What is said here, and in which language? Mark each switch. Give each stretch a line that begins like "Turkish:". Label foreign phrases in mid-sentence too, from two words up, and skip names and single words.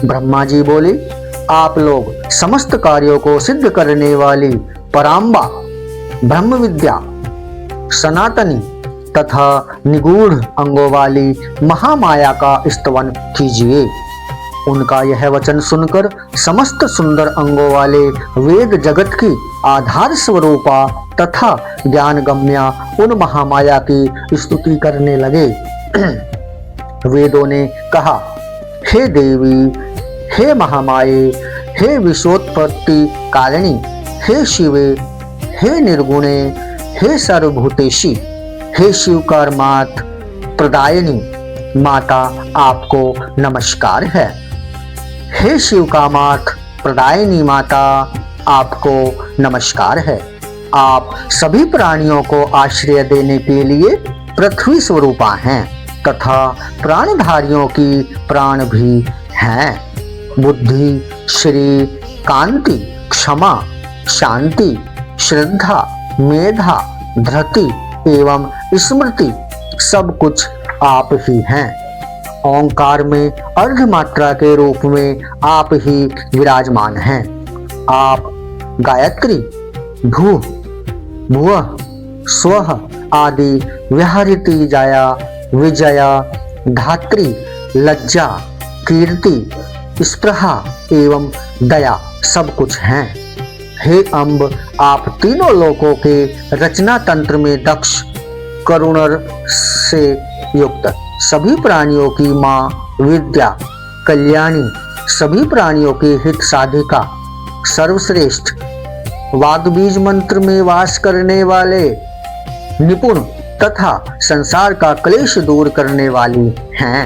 Hindi: ब्रह्मा जी बोले, आप लोग समस्त कार्यों को सिद्ध करने वाली पराम्बा ब्रह्म विद्या, सनातनी तथा निगूढ़ अंगों वाली महामाया का स्तवन कीजिए। उनका यह वचन सुनकर समस्त सुंदर अंगों वाले वेद जगत की आधार स्वरूपा तथा ज्ञान गम्या उन महामाया की स्तुति करने लगे। वेदों ने कहा, हे देवी, हे महामाये, हे विश्वोत्पत्ति कारिणी, हे शिवे, हे निर्गुणे, हे सर्वभूतेशी, हे शिवकार मात प्रदायिनी माता, आपको नमस्कार है। हे शिव का मात प्रदायिनी माता, आपको नमस्कार है। आप सभी प्राणियों को आश्रय देने के लिए पृथ्वी स्वरूपा हैं तथा प्राणधारियों की प्राण भी हैं। बुद्धि, श्री, कांति, क्षमा, शांति, श्रद्धा, मेधा, धृति एवं स्मृति सब कुछ आप ही हैं। ओंकार में अर्ध मात्रा के रूप में आप ही विराजमान हैं। आप गायत्री, भू, भुवः, स्वः आदि व्याहृति, जाया, विजया, धात्री, लज्जा, कीर्ति, स्पृहा एवं दया सब कुछ हैं। हे अम्ब, आप तीनों लोकों के रचना तंत्र में दक्ष, करुणर से युक्त, सभी प्राणियों की माँ, विद्या, कल्याणी, सभी प्राणियों की हित साधिका, सर्वश्रेष्ठ, वाद बीज मंत्र में वास करने वाले, निपुण तथा संसार का क्लेश दूर करने वाली हैं।